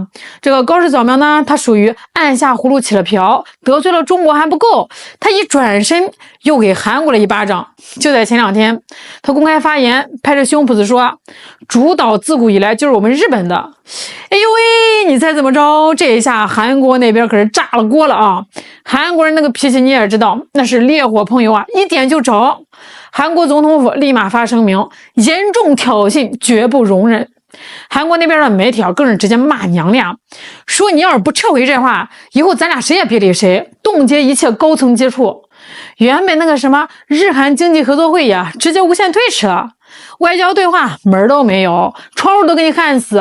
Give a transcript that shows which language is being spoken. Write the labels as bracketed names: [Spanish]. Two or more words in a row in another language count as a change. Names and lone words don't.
[Chinese] 這個高市早苗呢，他屬於按下葫蘆起了瓢，得罪了中國還不夠，他一轉身又給韓國了一巴掌。就在前2天，他公開發言，拍着胸脯子說，主島自古以來就是我們日本的。哎呦喂，你猜怎麼着？這一下韓國那邊可是炸了鍋了啊！韓國人那個脾氣你也知道，那是烈火烹油啊，一點就着。韓國總統府立馬發聲明，嚴重挑釁，絕不容忍。韓國那邊的媒體更是直接罵娘了，說你要是不撤回這話，以後咱倆誰也別理誰，凍結一切高層接觸。原本那個什麼日韓經濟合作會議直接無限推遲了，外交對話門都沒有，窗戶都給你焊死。